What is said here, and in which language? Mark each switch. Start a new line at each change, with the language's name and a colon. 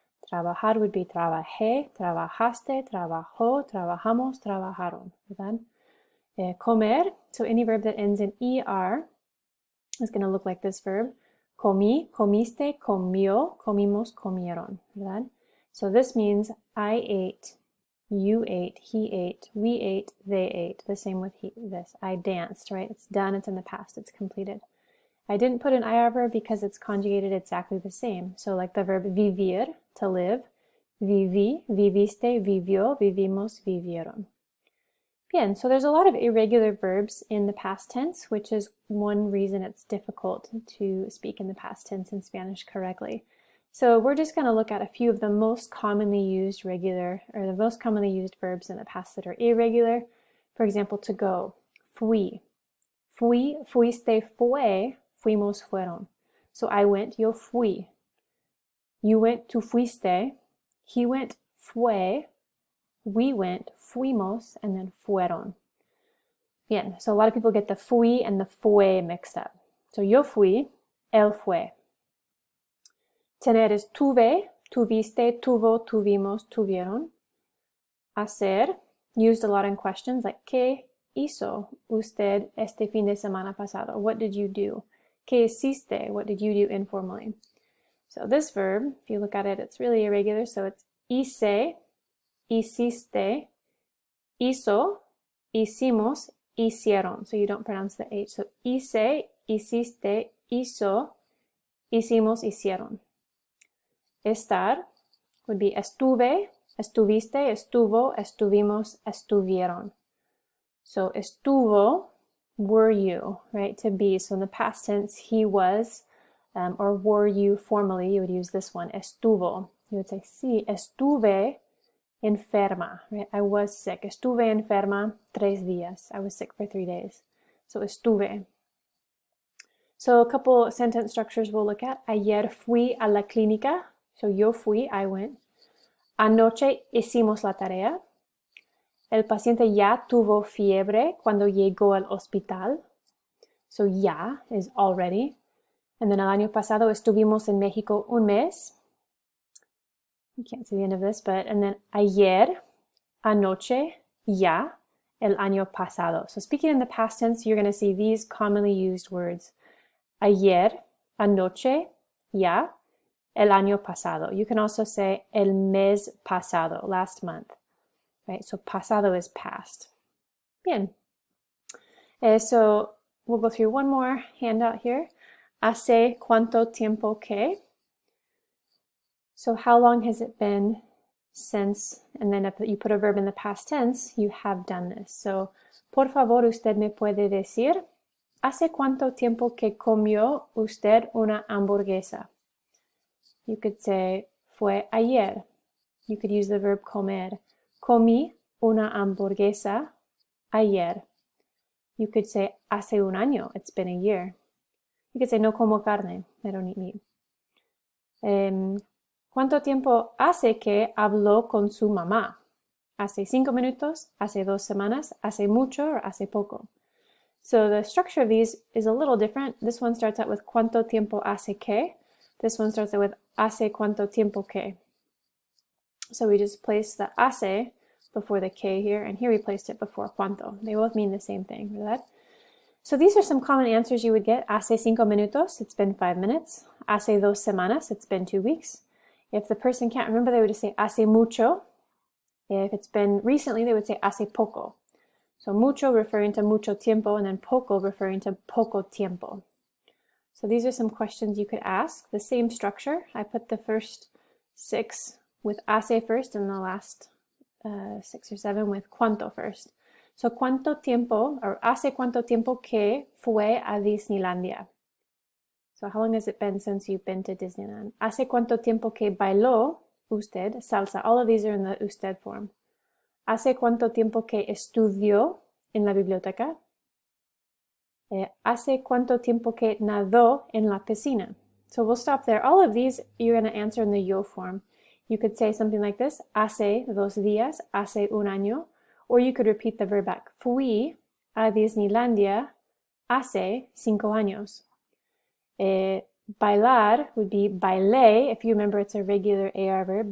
Spanish: Trabajar
English: would be
Spanish: trabajé, trabajaste, trabajó, trabajamos, trabajaron. ¿Verdad?
English: Comer, so any verb that ends in ER is going to look like this verb.
Spanish: Comí, comiste, comió, comimos, comieron. ¿Verdad?
English: So this means I ate, you ate, he ate, we ate, they ate. The same with this. I danced, right? It's done, it's in the past, it's completed. I didn't put an IR verb because it's conjugated exactly the same. So like the verb vivir, to live,
Spanish: viví, viviste, vivió, vivimos, vivieron.
English: Bien, so there's a lot of irregular verbs in the past tense, which is one reason it's difficult to speak in the past tense in Spanish correctly. So we're just going to look at a few of the most commonly used regular, or the most commonly used verbs in the past that are irregular. For example, to go, fui.
Spanish: Fui, fuiste, fue, fuimos, fueron.
English: So I went,
Spanish: yo fui.
English: You went,
Spanish: tú fuiste.
English: He went, fue. We went, fuimos, and then fueron. Bien, so a lot of people get the fui and the fue mixed up. So
Spanish: yo fui, él fue. Tener is tuve, tuviste, tuvo, tuvimos, tuvieron. Hacer,
English: used a lot in questions like
Spanish: ¿qué hizo usted este fin de semana pasado?
English: What did you do?
Spanish: ¿Qué hiciste?
English: What did you do informally? So this verb, if you look at it, it's really irregular.
Spanish: So it's hice, hiciste, hizo, hicimos, hicieron.
English: So you don't pronounce the H.
Spanish: So hice, hiciste, hizo, hicimos, hicieron. Estar
English: would be
Spanish: estuve, estuviste, estuvo, estuvimos, estuvieron.
English: So estuvo, were you, right? To be. So in the past tense, he was, or were you formally, you would use this one, estuvo. You would say,
Spanish: sí, estuve enferma,
English: right? I was sick.
Spanish: Estuve enferma 3 días.
English: I was sick for 3 days. So estuve. So a couple sentence structures we'll look at.
Spanish: Ayer fui a la clínica. So yo fui,
English: I went.
Spanish: Anoche hicimos la tarea. El paciente ya tuvo fiebre cuando llegó al hospital.
English: So ya is already. And then
Spanish: el año pasado estuvimos en México un mes.
English: You can't see the end of this, but, and then
Spanish: ayer, anoche, ya, el año pasado.
English: So speaking in the past tense, you're going to see these commonly used words.
Spanish: Ayer, anoche, ya, el año pasado.
English: You can also say
Spanish: el mes pasado,
English: last month. Right? So pasado is past. Bien. So we'll go through one more handout here.
Spanish: Hace cuánto tiempo que.
English: So how long has it been since, and then if you put a verb in the past tense, you have done this.
Spanish: So, por favor, usted me puede decir, ¿hace cuánto tiempo que comió usted una hamburguesa?
English: You could say,
Spanish: fue ayer.
English: You could use the verb comer.
Spanish: Comí una hamburguesa ayer.
English: You could say,
Spanish: hace un año.
English: It's been a year. You could say,
Spanish: no como carne.
English: I don't eat meat.
Spanish: ¿Cuánto tiempo hace que habló con su mamá? ¿Hace 5 minutos? ¿Hace 2 semanas? ¿Hace mucho? Or hace poco?
English: So the structure of these is a little different. This one starts out with
Spanish: ¿cuánto tiempo hace que?
English: This one starts out with
Spanish: ¿hace cuánto tiempo que?
English: So we just place the hace before the que here, and here we placed it before cuánto. They both mean the same thing, ¿verdad? So these are some common answers you would get.
Spanish: Hace 5 minutos,
English: it's been 5 minutes.
Spanish: Hace 2 semanas,
English: it's been 2 weeks. If the person can't remember, they would just say
Spanish: hace mucho.
English: If it's been recently, they would say
Spanish: hace poco.
English: So mucho referring to
Spanish: mucho tiempo,
English: and then poco referring to
Spanish: poco tiempo.
English: So these are some questions you could ask. The same structure. I put the first 6 with hace first and the last 6 or 7 with cuánto first.
Spanish: So, ¿cuánto tiempo, or hace cuánto tiempo que fue a Disneylandia?
English: So, how long has it been since you've been to Disneyland?
Spanish: ¿Hace cuánto tiempo que bailó usted salsa?
English: All of these are in the usted form.
Spanish: ¿Hace cuánto tiempo que estudió en la biblioteca? ¿Hace cuánto tiempo que nadó en la piscina?
English: So we'll stop there. All of these you're going to answer in the yo form. You could say something like this,
Spanish: hace 2 días, hace un año,
English: or you could repeat the verb back.
Spanish: Fui a Disneylandia hace 5 años.
English: Bailar would be
Spanish: bailé,
English: if you remember it's a regular AR verb.